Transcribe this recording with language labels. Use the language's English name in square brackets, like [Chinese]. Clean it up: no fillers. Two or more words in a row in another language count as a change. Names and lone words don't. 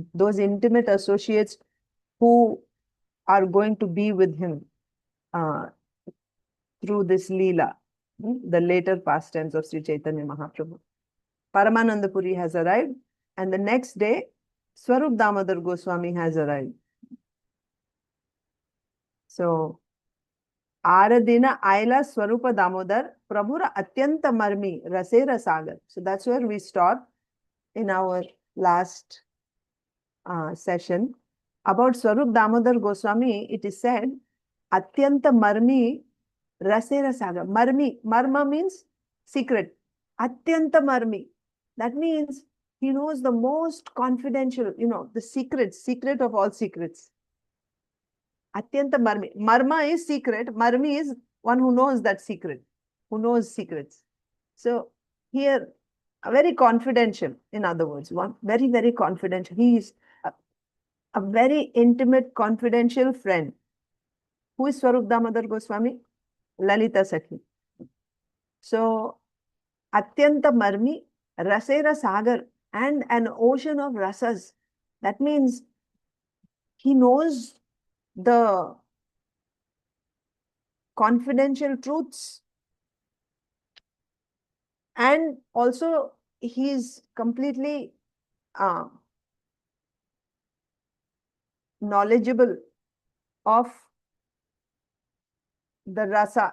[English] Those intimate associates who are going to be with him through this Leela, the later pastimes of Śrī Caitanya Mahāprabhu. Paramananda Puri has arrived, and the next day, Svarūpa Dāmodara Goswami has arrived. So, [Bangla] আর দিন আইলা স্বরূপ দামোদর প্রভুর অত্যন্ত মর্মী রসের সাগর. [English] So that's where we stopped in our last session. About Svarūpa Dāmodara Goswami, it is said, [Bangla] অত্যন্ত মর্মী রসের সাগর. [English] Marma means secret. [Bangla] অত্যন্ত মর্মী. [English] That means he knows the most confidential, the secret of all secrets. [Bangla] অত্যন্ত মর্মী. [English] Marma is secret. Marmi is one who knows that secret, who knows secrets. So here, very confidential, in other words, one very, very confidential. He is a very intimate, confidential friend. Who is Svarūpa Dāmodara Goswami? Lalita Sakhi. So, [Bangla] অত্যন্ত মর্মী, রসের সাগর, [English] and an ocean of rasas. That means he knows the confidential truths, and also he is completely knowledgeable of the rasa.